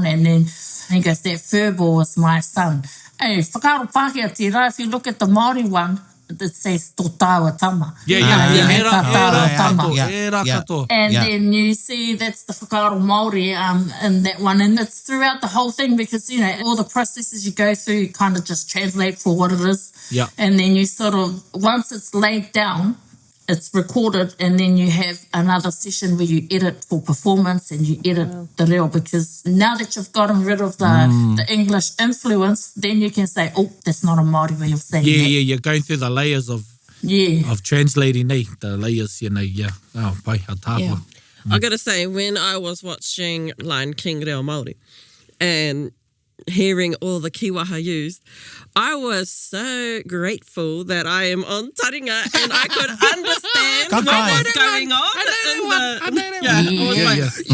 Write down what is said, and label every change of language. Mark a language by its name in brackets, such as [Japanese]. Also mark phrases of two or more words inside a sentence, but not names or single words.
[English] And then he goes, that furball was my son. [Māori] Hey, whakaro Pākehā tira, [English] if you look at the Māori one, it says [Māori] tō tāua tama. Tā tāua tama. [English] And then you see that's the [Māori] whakaro Māori [English] in that one. And it's throughout the whole thing because, you know, all the processes you go through, you kind of just translate for what it is. Yeah. And then you sort of, once it's laid down, it's recorded, and then you have another session where you edit for performance and you edit the reo, because now that you've gotten rid of the English influence, then you can say, oh, that's not a Māori way of saying that. Yeah, you're going through the layers of translating, the layers, you know, [Māori] pai, a tāhua. [English] I gotta say, when I was watching Lion King Reo Māori and hearing all the kiwaha used, I was so grateful that I am on taringa and I could understand what was going on. I was like,